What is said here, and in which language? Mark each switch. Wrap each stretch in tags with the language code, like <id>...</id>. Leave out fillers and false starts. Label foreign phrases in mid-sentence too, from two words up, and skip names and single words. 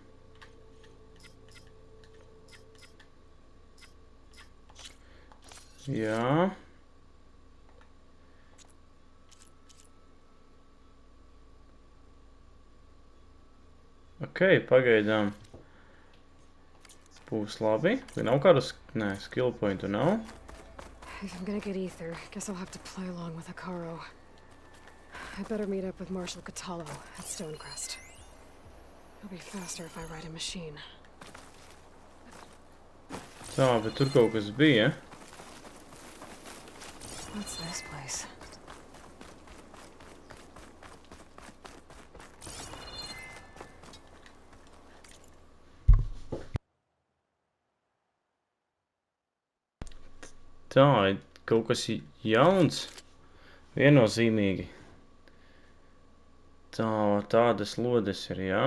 <lv>Jā. Ok, pagaidām. Būs labi. Vai nav kādus... Nē,</lv> <en>skill pointu</en> <lv>nav.</lv> <en>If I'm gonna get ether, guess I'll have to play along with Hikaru. I better meet up with Marshal Catallo at Stonecrest. It'll be faster if I ride a machine.</en> <lv>Tā, bet tur kaut kas bija.</lv> <en>What's this place?</en> <lv>Tā, kaut kas jauns. Viennozīmīgi. Tā, tādas lodes ir, jā.</lv>